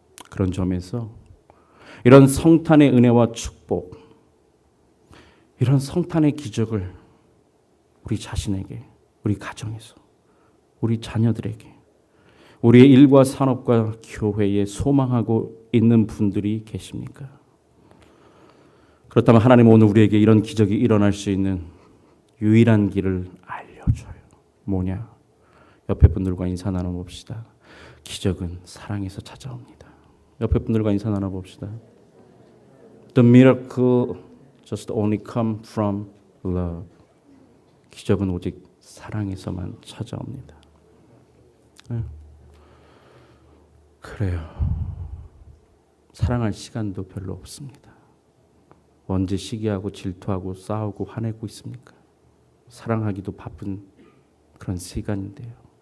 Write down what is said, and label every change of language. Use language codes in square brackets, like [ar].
[ko] 그런 점에서 이런 성탄의 은혜와 축복, 이런 성탄의 기적을 우리 자신에게, 우리 가정에서, 우리 자녀들에게, 우리의 일과 산업과 교회에 소망하고 있는 분들이 계십니까? 그렇다면 하나님은 오늘 우리에게 이런 기적이 일어날 수 있는 유일한 길을 알려줘요. 뭐냐? 옆에 분들과 인사 나눠봅시다. 기적은 사랑에서 찾아옵니다. 옆에 분들과 인사 나눠봅시다. [en] The miracle just only come from love. [ko] 기적은 오직 사랑에서만 찾아옵니다. 그래요. 사랑할 시간도 별로 없습니다. 언제 시기하고 질투하고 싸우고 화내고 있습니까? 사랑하기도 바쁜 그런 시간인데요.